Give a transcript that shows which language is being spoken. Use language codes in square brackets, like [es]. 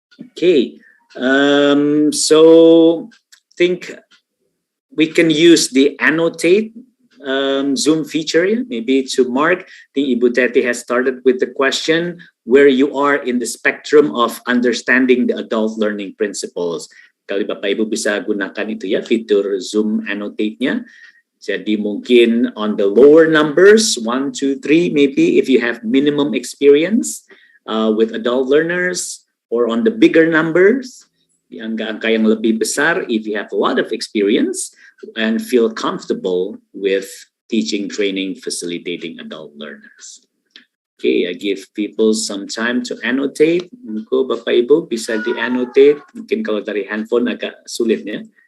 [en] Okay, so I think we can use the annotate Zoom feature, maybe to mark. I think Ibu Teti has started with the question where you are in the spectrum of understanding the adult learning principles. [id] Kali Bapak Ibu bisa gunakan itu ya, fitur Zoom annotate-nya. Jadi mungkin [en] on the lower numbers, 1, 2, 3, maybe if you have minimum experience with adult learners, or on the bigger numbers, [id] di angka-angka yang lebih besar, [en] if you have a lot of experience and feel comfortable with teaching, training, facilitating adult learners. Okay, I give people some time to annotate. [id] Mungkin Bapak Ibu bisa di-annotate. Mungkin kalau dari handphone agak sulit ya.